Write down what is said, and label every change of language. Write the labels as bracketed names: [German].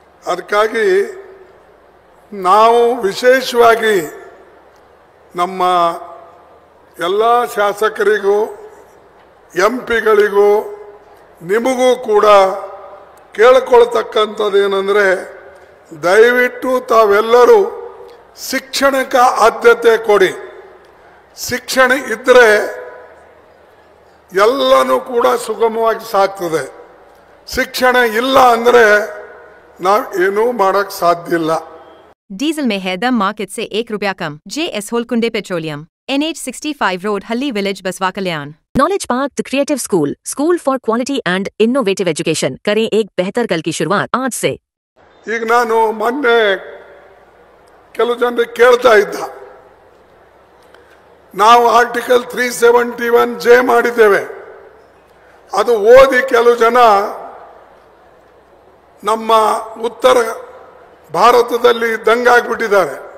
[Kannada] ಅದಕ್ಕಾಗಿ ನಾವು ವಿಶೇಷವಾಗಿ ನಮ್ಮ ಎಲ್ಲ ಶಾಸಕರಿಗೂ MP ಗಳಿಗೂ ನಿಮಗೂ ಕೂಡ ಕೇಳಿಕೊಳ್ತಕ್ಕಂಥದ್ದು ಏನಂದರೆ, ದಯವಿಟ್ಟು ತಾವೆಲ್ಲರೂ ಶಿಕ್ಷಣಕ್ಕೆ ಆದ್ಯತೆ ಕೊಡಿ. ಶಿಕ್ಷಣ ಇದ್ದರೆ ಎಲ್ಲನೂ ಕೂಡ ಸುಗಮವಾಗಿ ಸಾಗ್ತದೆ. ಶಿಕ್ಷಣ ಇಲ್ಲ ಅಂದರೆ ನಾವು ಏನೂ ಮಾಡಕ್ಕೆ ಸಾಧ್ಯ ಇಲ್ಲ. [Hindi] डीजल में है दम मार्केट से ₹1 कम. JS होलकुंडे पेट्रोलियम, NH 65 रोड, हल्ली विलेज, बसवा कल्याण. Knowledge park the creative school for quality and innovative education. करें एक बेहतर कल की शुरुआत आज से. [Kannada] ಈಗ ನಾನು ಮೊನ್ನೆ ಕೆಲವು ಜನರಿಗೆ ಕೇಳ್ತಾ ಇದ್ದ, ನಾವು ಆರ್ಟಿಕಲ್ 371J ಮಾಡಿದ್ದೇವೆ. ಅದು ಓದಿ ಕೆಲವು ಜನ ನಮ್ಮ ಉತ್ತರ ಭಾರತದಲ್ಲಿ ದಂಗಾಗ್ಬಿಟ್ಟಿದ್ದಾರೆ.